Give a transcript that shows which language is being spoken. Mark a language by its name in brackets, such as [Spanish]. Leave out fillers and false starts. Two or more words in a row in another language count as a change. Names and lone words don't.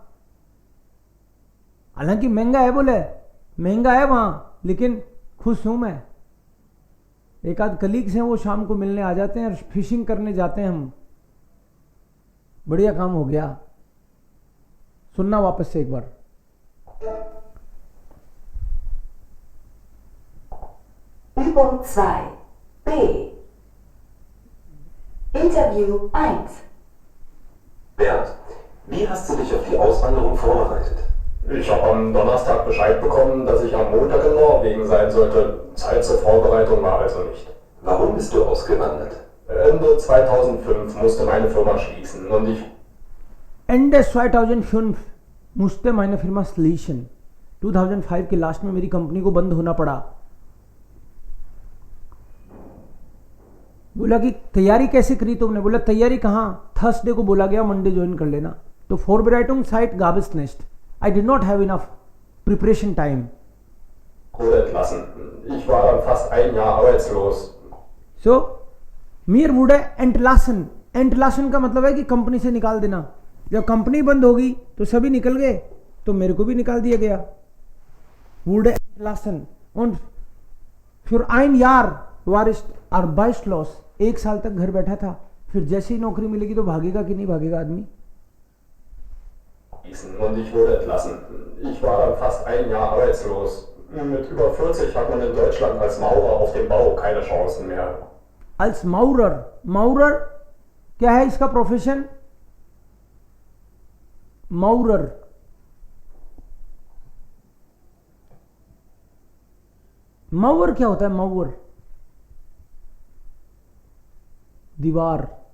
[Hindi] हालांकि महंगा है, बोले महंगा है वहां, लेकिन खुश हूं मैं। एक आध कलीग्स हैं वो शाम को मिलने आ जाते हैं और फिशिंग करने जाते हैं हम। बढ़िया काम हो गया। सुनना वापस से एक बार। [German] Übung 2 B Interview 1 Bernd, wie hast du dich auf die Auswanderung vorbereitet? Ich habe am Donnerstag Bescheid bekommen, dass ich am Montag in Norwegen sein sollte. Zeit zur Vorbereitung war also nicht. Warum bist du ausgewandert? Ende 2005 musste meine Firma schließen und ich Ende 2005 musste meine Firma schließen. [Hindi] 2005 के लास्ट में मेरी कंपनी को बंद होना पड़ा. बोला कि तैयारी कैसे करी तुमने? बोला तैयारी कहाँ, थर्सडे को बोला गया [English] Monday join [Hindi] कर लेना. [German] तो Vorbereitung Zeit gab es nicht. [English] I did not have enough preparation time. [German] wurde entlassen. Ich war dann fast ein Jahr arbeitslos. So, mir wurde entlassen. [Hindi] Entlassen का मतलब है कि कंपनी से निकाल देना. जब कंपनी बंद होगी तो सभी निकल गए, तो मेरे को भी निकाल दिया गया. [German] wurde entlassen. Und für ein Jahr war ich arbeitslos. [Hindi] एक साल तक घर बैठा था. फिर जैसे ही नौकरी मिलेगी तो भागेगा कि नहीं भागेगा आदमी. [German] Und ich wurde entlassen. Ich war dann fast ein Jahr arbeitslos. Mit über 40 hat man in Deutschland als Maurer auf dem Bau keine Chancen mehr. Als Maurer. [Hindi] Maurer क्या है इसका प्रोफेशन? Maurer. Maurer क्या होता है? Maurer दीवार.